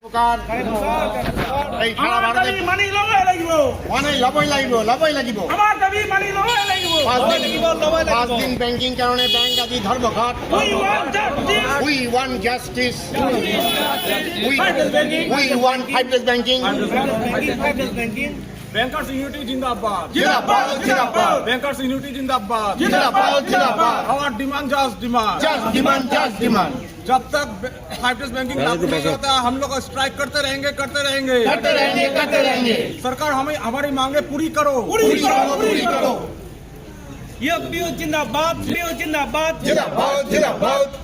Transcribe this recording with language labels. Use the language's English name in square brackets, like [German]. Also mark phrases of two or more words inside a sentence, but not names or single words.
[Assamese] এই সারা ভারতে মানি লবই লাগিব মানে লবই লাগিব আমার দাবি মানি লবই লাগিব 5 দিন ব্যাংকিং কারণে ব্যাংক আদি ধর্মঘট [English] we want justice we want 5 days banking Bankers Unity Jindabad. জিন্দাবাদ Bankers Unity Jindabad. জিন্দাবাদ Our demand just demand. just demand [Hindi] जब तक 5 [English] days banking [Hindi] लागू नहीं होता हम लोग स्ट्राइक करते रहेंगे करते रहेंगे सरकार हमें हमारी मांगे पूरी करो पूरी करो ये पीओ जिंदाबाद জিন্দাবাদ